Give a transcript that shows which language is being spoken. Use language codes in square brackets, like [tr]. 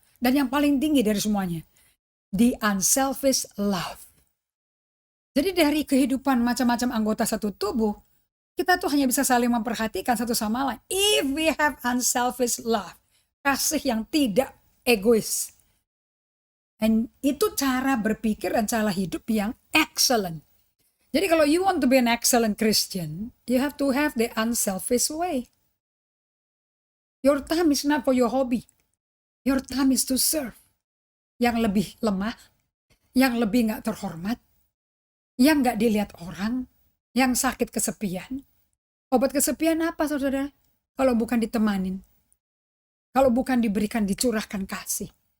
[id] Dan yang paling tinggi dari semuanya. [en] The unselfish love. [id] Jadi dari kehidupan macam-macam anggota satu tubuh, kita tuh hanya bisa saling memperhatikan satu sama lain. [en] If we have unselfish love. [id] Kasih yang tidak egois. Dan itu cara berpikir dan cara hidup yang excellent. Jadi kalau [en] you want to be an excellent Christian, you have to have the unselfish way. Your time is not for your hobby. Your time is to serve. [id] Yang lebih lemah, yang lebih gak terhormat, yang gak dilihat orang, yang sakit kesepian. Obat kesepian apa saudara? Kalau bukan ditemanin. Kalau bukan diberikan, dicurahkan kasih.